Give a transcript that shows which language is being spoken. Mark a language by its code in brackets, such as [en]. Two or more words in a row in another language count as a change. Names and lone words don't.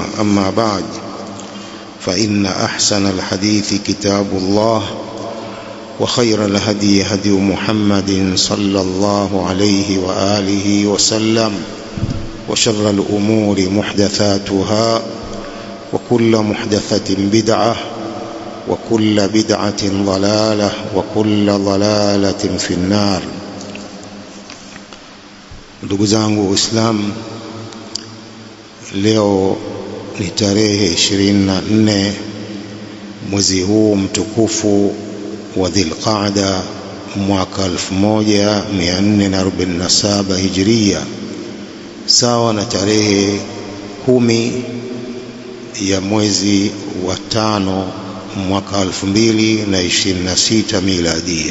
[ar] أما بعد، فإن أحسن الحديث كتاب الله، وخير الهدي هدي محمد صلى الله عليه وآله وسلم، وشر الأمور محدثاتها، وكل محدثة بدعة، وكل بدعة ضلالة، وكل ضلالة في النار. [sw] Ndugu zangu Waislamu, leo ni tarehe 24 mwezi huu mtukufu wa Dhulqaada mwaka 1447 Hijria, sawa na tarehe 10 ya mwezi wa 5 mwaka 2026 miladia.